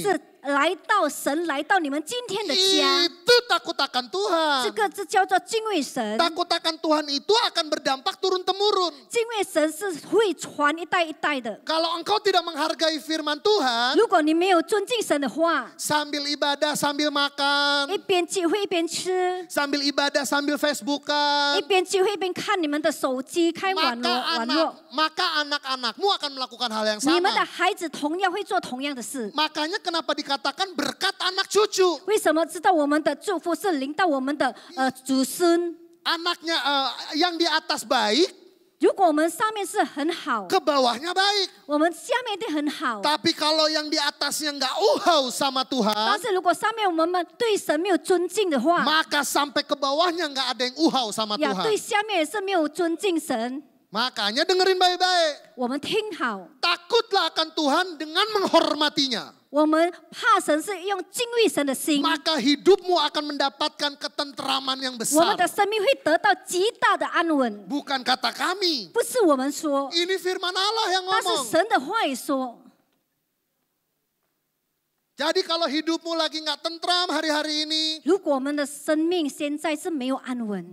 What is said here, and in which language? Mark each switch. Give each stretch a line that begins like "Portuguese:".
Chinese: 是来到神来到你们今天的家，
Indonesian: Itu takut akan
Chinese: 这
Indonesian: Tuhan.
Chinese: 个这叫做敬畏神。
Indonesian: Takut akan Tuhan itu akan berdampak turun-temurun.
Chinese: 敬畏神是会传一代一代的。
Indonesian: Kalau engkau tidak menghargai firman Tuhan,
Chinese: 如果你没有尊敬神的话，
Indonesian: sambil ibadah, sambil
Chinese: 一
Indonesian: makan,
Chinese: 边聚会一边吃，
Indonesian: sambil ibadah, sambil
Chinese: 一
Indonesian: Facebookan,
Chinese: 边聚会一边看你们的手机，开网络，
Indonesian: maka anak-anakmu akan melakukan hal yang
Chinese: 你们的
Indonesian: sama.
Chinese: 孩子同样会做同样的事。
Indonesian: Makanya kenapa dikatakan berkat anak cucu.
Chinese: 为什么知道我们的祝福是临到我们的祖孙？
Indonesian: Anaknya yang di atas baik,
Chinese: 如果我们上面是很好，
Indonesian: ke bawahnya baik.
Chinese: 我们下面一定很好。
Indonesian: Tapi kalau yang di atasnya nggak uhau sama
Chinese: 但
Indonesian: Tuhan,
Chinese: 是如果上面我们对神没有尊敬的话，
Indonesian: maka sampai ke bawahnya nggak ada yang uhau sama
Chinese: 呀，对下面也是没有尊敬神。
Indonesian: Makanya dengerin baik-baik.
Chinese: 我们听好，
Indonesian: Takutlah akan Tuhan dengan menghormatinya.
Chinese: 我们怕神是用敬畏神的心，
Indonesian: Maka hidupmu akan mendapatkan ketenteraman yang
Chinese: 我们的生命会得到极大的安稳。
Indonesian: Bukan kata kami.
Chinese: 不是我们说，
Indonesian: Ini firman Allah yang
Chinese: 但是
Indonesian: ngomong.
Chinese: 神的话语说。
Indonesian: Jadi kalau hidupmu lagi nggak tentram hari-hari ini,
Chinese: 如果我们的生命现在是没有安稳，